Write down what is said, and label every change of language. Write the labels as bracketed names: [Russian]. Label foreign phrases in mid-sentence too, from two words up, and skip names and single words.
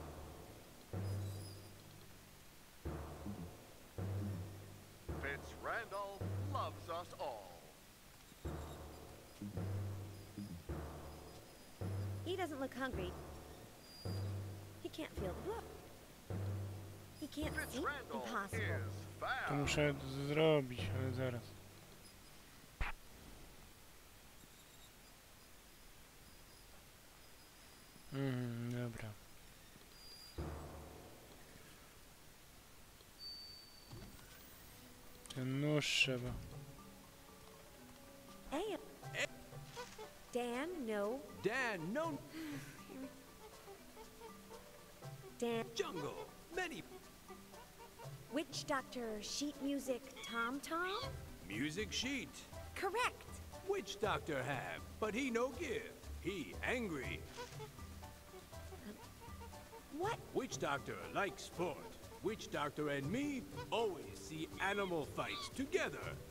[English] Fitz Randolph loves us all. He doesn't look hungry. He can't feel the blood. He can't Fitz see. Randolph Impossible. is To fab. [Polish] muszę zrobić, ale zaraz. Dobra. Ten nóż trzeba. [English] Hey. Dan, no. Dan, no Dan. jungle. Many Witch Doctor, sheet music, tom-tom? music sheet. Correct. Witch doctor have, but he no give. He angry. What? Witch doctor like sport. Witch doctor and me always see animal fights together.